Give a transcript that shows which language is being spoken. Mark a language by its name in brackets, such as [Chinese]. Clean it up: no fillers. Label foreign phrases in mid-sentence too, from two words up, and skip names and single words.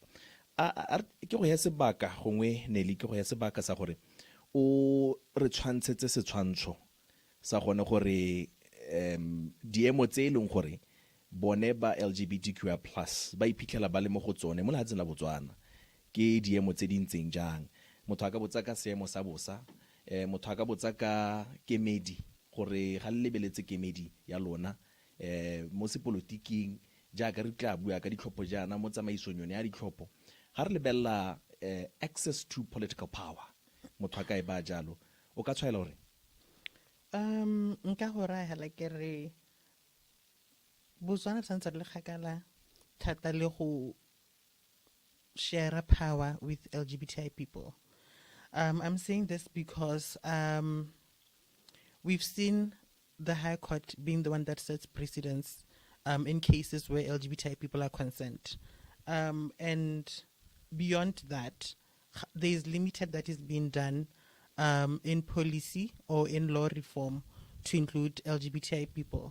[Tswana] Ke go ya sebaka gongwe Nelly ke go ya sebaka sa gore o re tshwantshetse setshwantsho sa gone gore diemo tse e leng gore bone ba LGBTQI+ ba iphitlhela ba le mo go tsone mo lehatsheng la Botswana ke diemo tse di ntseng jang. Motho a ka botsa ka seemo sa bosa, motho a ka botsa ka kemedi gore ga le lebeletse kemedi ya lona mo sepolotiking jaaka re tla bua ka ditlhopho jaana mo tsamaisong yone ya ditlhopho. Ga re lebella [English] access to political power, [Tswana] motho a ka e ba jalo o ka tshwaela gore nka go raya hela ke re Botswana santse re le kgakala thata le go [English] share power with LGBTI people. I'm saying this because we've seen the High Court being the one that sets precedents in cases where LGBTI people are concerned. And beyond that, there is limited that is being done in policy or in law reform to include LGBTI people.